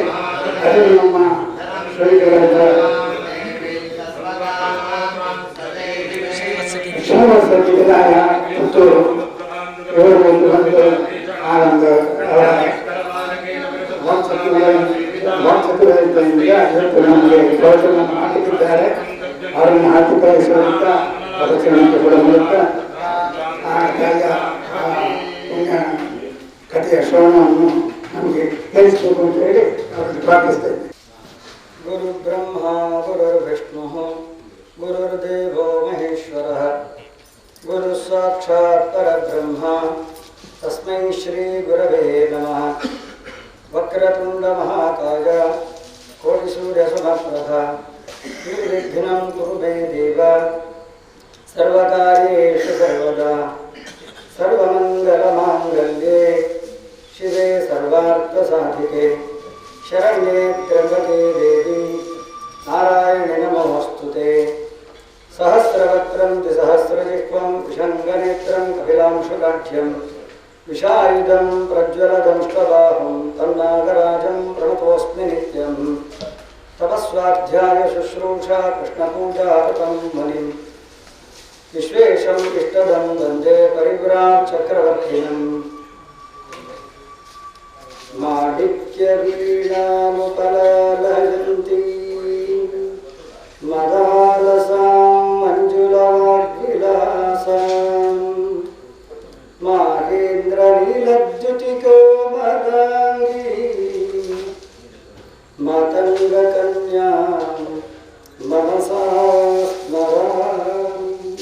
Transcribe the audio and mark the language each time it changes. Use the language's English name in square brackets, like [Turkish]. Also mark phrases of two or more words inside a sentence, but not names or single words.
[Kannada] ಅದನ್ನು ನಮ್ಮ ಶ್ರೀಗಳಾದ ಶ್ರೀನಿವಾಸರಾಯ ಪುತ್ತೂರು ಇವರು ಒಂದು ಆ ಒಂದು ವಾಟ್ಸಪ್ಗಳಿಂದ ಇವತ್ತು ನಮಗೆ ಪ್ರವಚನ ಹಾಕಿದ್ದಾರೆ. ಅವರನ್ನು ಹಾಕಿಕೊಳ್ಳಿಸುವಂತ ಪ್ರದಕ್ಷಿಣೆ ಕೊಡುವ ಮೂಲಕ ಕಥೆಯ ಶ್ರವಣವನ್ನು ನಮಗೆ ಹೇಳಿಸಬೇಕು ಅಂತ ಹೇಳಿ ಅವರನ್ನು ಪ್ರಾರ್ಥಿಸ್ತಾ ಇದ್ದೇವೆ. [Sanskrit] ಗುರು ಬ್ರಹ್ಮ ಗುರುರ್ ವಿಷ್ಣು ಗುರುರ್ದೇವೋ ಮಹೇಶ್ವರಃ ಗುರು ಸಾಕ್ಷಾತ್ ಪರಬ್ರಹ್ಮ ತಸ್ಮೈ ಶ್ರೀ ಗುರವೇ ನಮಃ. ವಕ್ರತುಂಡ ಮಹಾಕಾಯ ಕೋಟಿ ಸೂರ್ಯ ಸಮಪ್ರಭ ನಿರ್ವಿಘ್ನಂ ಕುರು ಮೇ ದೇವ ಸರ್ವಕಾರ್ಯೇಷು ಸರ್ವದಾ ಸರ್ವಮಂಗಲ ಮಾಂಗಲ್ಯೆ ಶಿವೆ ಸರ್ವಾರ್ಥ ಸಾಧಿಕೆ ಶರಣ್ಯೇ ತ್ರ್ಯಂಬಕೆ ದೇವಿ ನಾರಾಯಣಿ ನಮೋಸ್ತುತೆ. ಸಹಸ್ರವಕ್ತ್ರಂ ದ್ವಿಸಹಸ್ರಜಿಹ್ವಂ ವಿಷಂಗನೇತ್ರಂ ಕಪಿಲಾಂಶುಗಾಢ್ಯಂ ವಿಷಾಯುಧಂ ಪ್ರಜ್ವಲದಂಷ್ಟಬಾಹುಂ ತನ್ನಾಗರಾಜಂ ಪ್ರಣತೋಸ್ಮಿ ನಿತ್ಯಂ. ತಪಸ್ವಾಧ್ಯಾಯ ಶುಶ್ರೂಷಾ ಕೃಷ್ಣಪೂಜಾರತಂ ಮುನಿಂ ವಿಶ್ವೇಶಂ ಇಷ್ಟದಂ ವಂದೇ ಪರಿವ್ರಾಟ್ ಚಕ್ರವರ್ತಿನಂ. ಮಾಣಿಕ್ಯ ವೀಣಾನುಪಲಲಯಂತೀ ಮದಾಲಸಾಂ ಮಂಜುಳಾಗ್ವಿಲಾಸಾಂ ಮಾಹೇಂದ್ರ ನೀಲದ್ಯುತಿಕೋಮಲಾಂಗೀ ಮಾತಂಗ ಕನ್ಯಾ ಮನಸಾ ಸ್ಮರಾಮಿ.